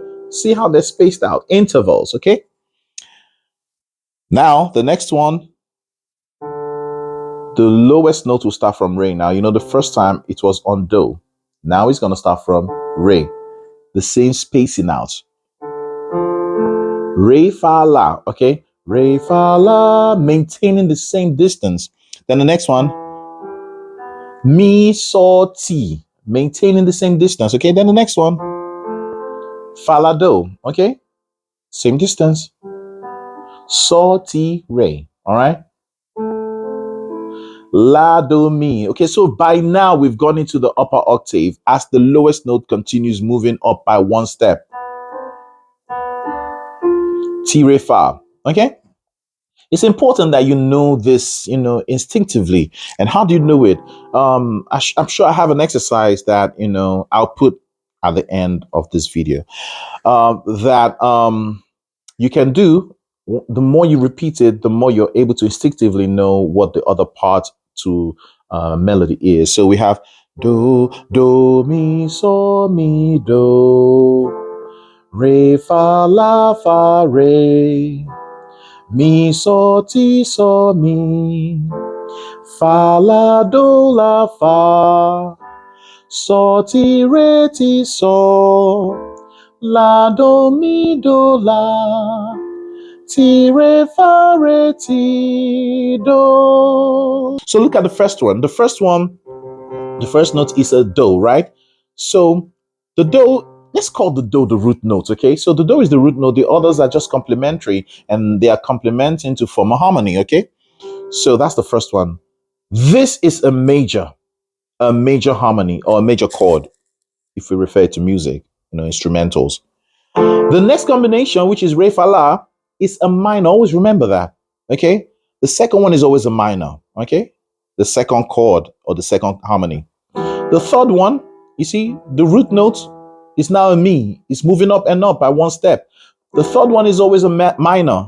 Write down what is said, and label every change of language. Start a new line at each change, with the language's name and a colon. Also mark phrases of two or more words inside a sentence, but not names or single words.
English: See how they're spaced out, intervals. Okay, now the next one, the lowest note will start from re. Now, you know, the first time it was on do. Now it's going to start from re. The same spacing out. Re, fa, la. Okay, re, fa, la, maintaining the same distance. Then the next one, mi, so, ti, maintaining the same distance. Okay, then the next one, fa, la, do. Okay, same distance. So, ti, re. All right. La, do, mi. Okay, so by now we've gone into the upper octave as the lowest note continues moving up by one step. Ti, re, fa. Okay. It's important that you know this, you know, instinctively. And how do you know it? I'm sure I have an exercise that, you know, I'll put at the end of this video that you can do. The more you repeat it, the more you're able to instinctively know what the other part to melody is. So we have do, do, mi, so, mi, do, re, fa, la, fa, re, mi, so, ti, so, mi, fa, la, do, la, fa, so, ti, re, ti, so, la, do, mi, do, la, ti, re, fa, re, ti, do. So look at the first one. The first note is a do, right? So the do, let's call the do the root note, okay? So the do is the root note. The others are just complementary and they are complementing to form a harmony, okay? So that's the first one. This is a major harmony or a major chord if we refer to music, you know, instrumentals. The next combination, which is re, fa, la, is a minor. Always remember that. Okay. The second one is always a minor. Okay. The second chord or the second harmony. The third one, you see, the root note is now a mi. It's moving up and up by one step. The third one is always a minor.